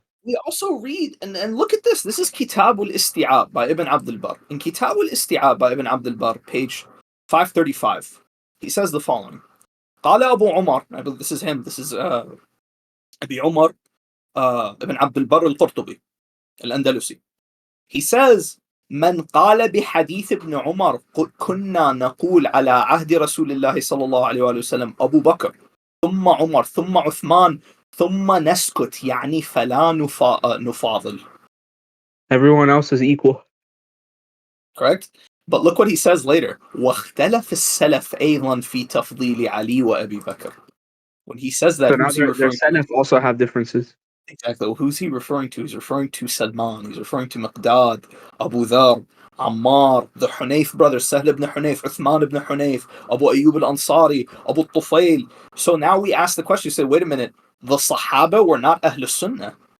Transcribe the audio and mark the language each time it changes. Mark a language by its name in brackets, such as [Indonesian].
[English] We also read, and look at this. This is Kitab al-Isti'ab by Ibn Abdul Barr. In Kitab al-Isti'ab by Ibn Abdul Barr, page 535, he says the following. [Arabic] قال [English] Abu Umar, I believe this is him, this is Abi Umar Ibn Abdul Barr al-Qurtubi, al-Andalusi. He says, [Arabic] من قال بحديث ابن عمر كنا نقول على عهد رسول الله صلى الله عليه وسلم أبو بكر ثم عمر ثم عثمان ثم نسكت يعني فلا نفاضل. [English] Everyone else is equal. Correct? But look what he says later. [Arabic] واختلف السلف أيضا في تفضيل علي وأبي بكر. [English] When he says that, so now their Salaf also have differences. Exactly. Well, who's he referring to? He's referring to Salman. He's referring to Miqdad, Abu Dhar, Ammar, the Hunayf brothers, Sahl ibn Hunayf, Uthman ibn Hunayf, Abu Ayyub al-Ansari, Abu Tufail. So now we ask the question, you say, wait a minute, the Sahaba were not Ahlul Sunnah.